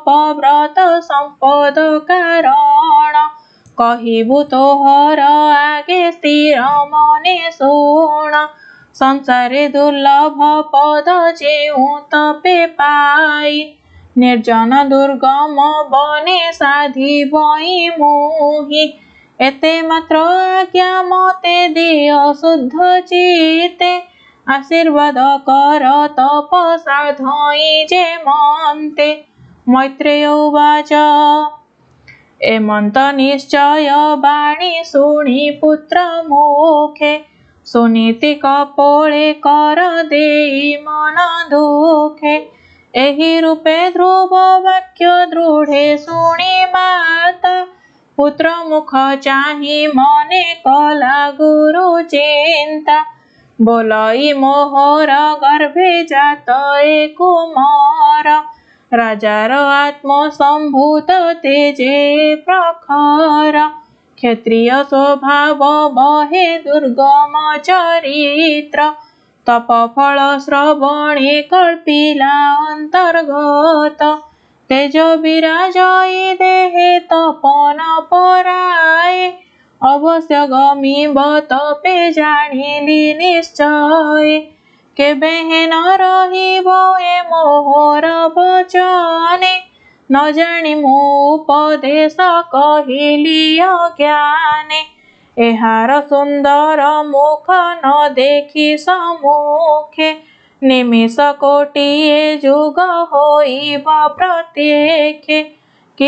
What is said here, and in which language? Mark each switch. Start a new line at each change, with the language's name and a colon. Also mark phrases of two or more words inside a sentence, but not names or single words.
Odia: ବ୍ରତ ସମ୍ପଦ କାରଣ କହିବୁ ତୋହର ଆଗେ ସ୍ଥିର ମନେ ଶୁଣ ସଂସାରେ ଦୁର୍ଲଭ ପଦ ଯେଉଁ ତପେ ପାଇ ନିର୍ଜନ ଦୁର୍ଗମ ବନେ ସାଧି ବଇ ମୁହିଁ ଏତେ ମାତ୍ର ଆଜ୍ଞା ମତେ ଦିଅ ଶୁଦ୍ଧ ଚିତ୍ତେ ଆଶୀର୍ବାଦ କର ତପ ସାଧଇ ଯେ ମନ୍ତେ ମୈତ୍ରେୟ ଉବାଚ ଏମନ୍ତ ନିଶ୍ଚୟ ବାଣୀ ଶୁଣି ପୁତ୍ର ମୁଖେ ସୁନୀତି କପୋଳେ କର ଦେଇ ମନ ଦୁଃଖେ ଏହି ରୂପେ ଧ୍ରୁବ ବାକ୍ୟ ଦୃଢ଼େ ଶୁଣି ମାତା ପୁତ୍ର ମୁଖ ଚାହିଁ ମନେ କଲା ଗୁରୁ ଚିନ୍ତା ବୋଲଇ ମୋହର ଗର୍ଭେ ଜାତ ଏ କୁମାର ରାଜାର ଆତ୍ମ ସମ୍ଭୂତ ତେଜେ ପ୍ରଖର କ୍ଷତ୍ରିୟ ସ୍ୱଭାବ ବହେ ଦୁର୍ଗମ ଚରିତ୍ର ତପ ଫଳ ଶ୍ରବଣେ କଳ୍ପିଲା ଅନ୍ତର୍ଗତ ତେଜ ବିରାଜଇ ଦେହେ ତପନ ପରାଏ ଅବଶ୍ୟ ଗମିବ ତପେ ଜାଣିଲି ନିଶ୍ଚୟ କେବେ ନ ରହିବ ଏ ମୋହର ବଚନେ ନ ଜାଣି ମୁଁ ଉପଦେଶ କହିଲି ଅଜ୍ଞାନେ ଏହାର ସୁନ୍ଦର ମୁଖ ନ ଦେଖି ସମ୍ମୁଖେ ନିମିଷ କୋଟିଏ ଯୁଗ ହୋଇବ ପ୍ରତ୍ୟକ୍ଷେ କି